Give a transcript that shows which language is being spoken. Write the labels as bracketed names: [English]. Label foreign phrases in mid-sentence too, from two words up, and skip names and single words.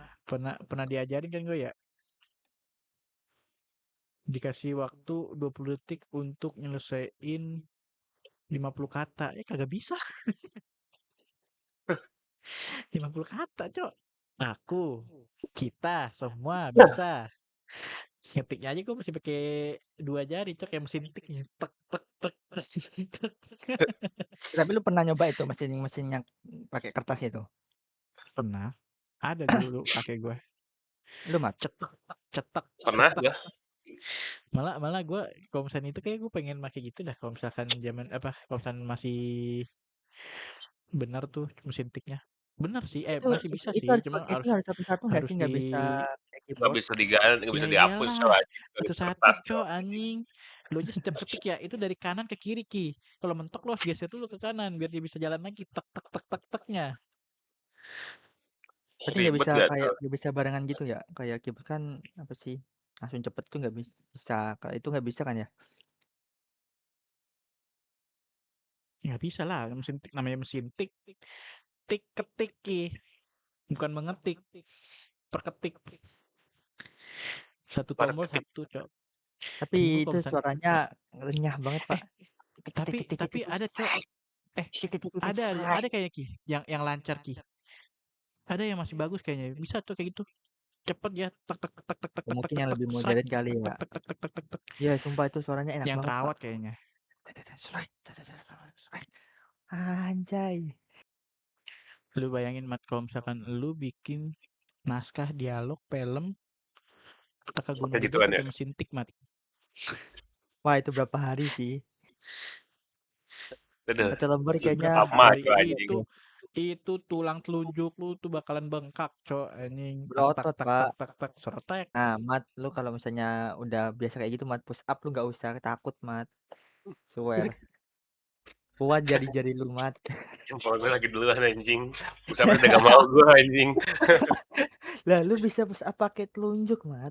[Indonesian] pernah diajarin kan gue ya. Dikasih waktu 20 detik untuk nyelesain 50 kata. Kagak bisa. 50 kata, cok. Aku, kita, semua bisa. Ngetiknya aja gue masih pakai 2 jari, cok, kayak mesin tik tek tek tek tek. Tapi lu pernah nyoba itu mesin yang pakai kertas itu? Pernah. Ada dulu kakek gue. Lu Mat? Cetek cetek Pernah cetek. gua? Malah gue kalau misalnya itu kayak gue pengen pakai gitu dah. Kalau misalkan kalau misalkan masih benar tuh mesin tiknya. Benar sih, masih bisa Itu sih, harus cuma itu harus satu-satu nggak harus sih? Nggak di bisa pakai Nggak keyboard? bisa diganti, nggak ya bisa dihapus iyalah, coy anjing. Sebagai satu-satu, kertas cok coy. anjing. Lu aja setiap ketik ya, itu dari kanan ke kiri, Ki. Kalau mentok lu harus geser dulu ke kanan biar dia bisa jalan lagi tek tek tek tek teknya. Berarti nggak Ribet bisa gak kayak tuh? nggak bisa barengan gitu ya? Kayak keyboard kan apa sih? Langsung cepet tuh nggak bisa. Kalau itu nggak bisa kan ya? Nggak bisa lah, namanya mesin tik. Tik ketik, Ki. Bukan mengetik. Perketik. Satu Para tombol ketik. satu, cok. Tapi Dulu itu kalau misalnya suaranya renyah banget Pak. Tik tik tik tik tik tapi tik ada, cok. tik tik tik tik Ada kayaknya, Ki, yang lancar, Ki. Ada yang masih bagus kayaknya. Bisa tuh kayak gitu. Cepet ya. Tek tek tek tek tek tek tek Mungkin tek yang tek lebih srek. modern kali Tek ya. tek tek tek tek tek tek. Ya sumpah itu suaranya enak Yang banget Pak. terawat kayaknya. Anjay. Lu bayangin, Mat, kalau misalkan lu bikin naskah dialog film ke Gunung Kayak Kidul gituan ya. pakai mesin tik, Mat. Wah itu berapa hari sih? Aduh, Satu lembar kayaknya Berapa lama hari coy anjing. itu tulang telunjuk lu tuh bakalan bengkak, cok anjing. Tak tak berotot tak Pak. tak tak tak sertek. Nah Mat, lu kalau misalnya udah biasa kayak gitu Mat, [English] push up [Indonesian] lu nggak usah takut Mat. Swear. Kuat jari-jari lu Mat. Jempol gue lagi duluan anjing. Pusapnya udah gak mau gue anjing. Lah lu bisa [English] push up [Indonesian] pakai telunjuk Mat.